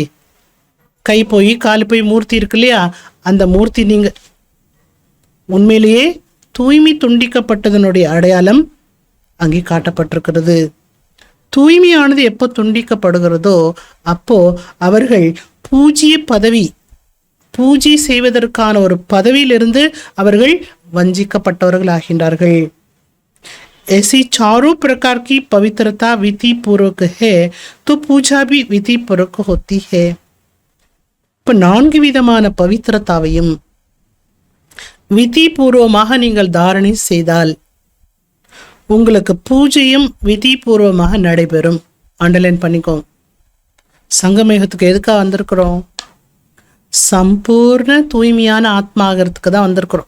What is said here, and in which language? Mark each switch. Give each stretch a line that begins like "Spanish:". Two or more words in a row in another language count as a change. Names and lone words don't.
Tamil: கை போய் கால் போய் மூர்த்தி இருக்கு இல்லையா, அந்த மூர்த்தி நீங்கள் உண்மையிலேயே தூய்மை துண்டிக்கப்பட்டதனுடைய அடையாளம் அங்கே காட்டப்பட்டிருக்கிறது. தூய்மையானது எப்போ துண்டிக்கப்படுகிறதோ அப்போ அவர்கள் பூஜை செய்வதற்கான ஒரு பதவியிலிருந்து அவர்கள் வஞ்சிக்கப்பட்டவர்கள் ஆகின்றார்கள்.
Hindi: ऐसी चारों प्रकार की पवित्रता विधि पूर्वक है तो पूजा भी विधि पूर्वक होती है.
Tamil: இப்போ 4 விதமான பவித்திரத்தாவையும் விதி பூர்வமாக நீங்கள் தாரணை செய்தால் உங்களுக்கு பூஜையும் விதி பூர்வமாக நடைபெறும். அண்டர்லைன் பண்ணிக்கோங்க. சங்கமேகத்துக்கு எதுக்காக வந்திருக்கிறோம்? சம்பூர்ண தூய்மையான ஆத்மா ஆகிறதுக்கு தான் வந்திருக்கிறோம்.